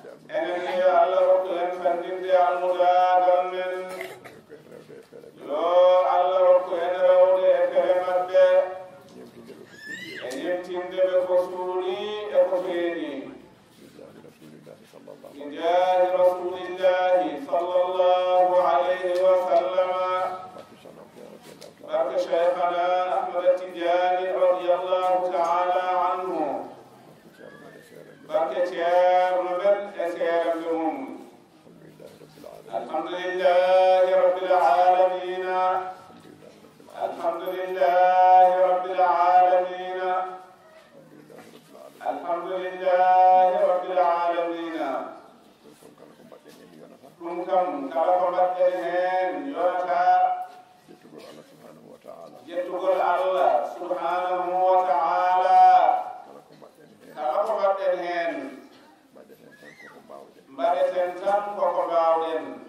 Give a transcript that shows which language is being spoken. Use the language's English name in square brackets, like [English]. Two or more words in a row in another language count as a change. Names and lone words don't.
[Fula] Enen yo Allah, rokku en fandinde almudagal men. Yo Allah, rokku en rewde e pere mabɓe. E yemtinde ɓe ko suuɗi e ko feeñi. [Arabic] بجاه رسول الله صلى الله عليه وسلم. Barke Shaykhana Ahmad Tijani رضي الله تعالى عنه. [Fula] Barke ceerno men e seeramɓe mum. [Arabic] الحمد لله رب العالمين. الحمد لله رب العالمين. الحمد لله رب العالمين. [Fula] Ɗum kam, kala ko mbaɗɗen hen yonata. [Arabic] Jettugol Allah سبحانه وتعالى. [Fula] Kala ko mbaɗɗen hen. Mbaɗeten tan koko mbawɗen.